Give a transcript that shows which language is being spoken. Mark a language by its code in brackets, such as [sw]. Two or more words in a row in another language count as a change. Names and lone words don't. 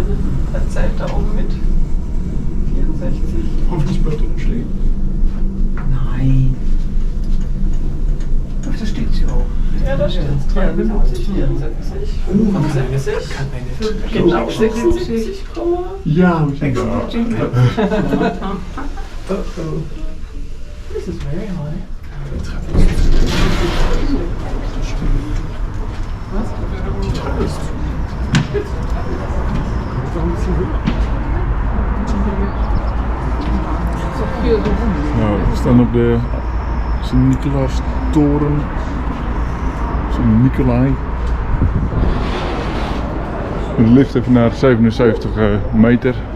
[de] Er zählt da oben mit. 64. Hoffentlich bleibt er nicht stehen. Nein. Ach, da steht sie auch. Ja, da steht es. 73, 74. 75. Genau, 76, Ja, [en] This is very high. [de] Was? Die Treppe ist zu. Noch ein bisschen höher. [nl] Nou, we staan op de Sint-Nicolaas-toren. Sint-Nicolai. De lift even naar 77 meter.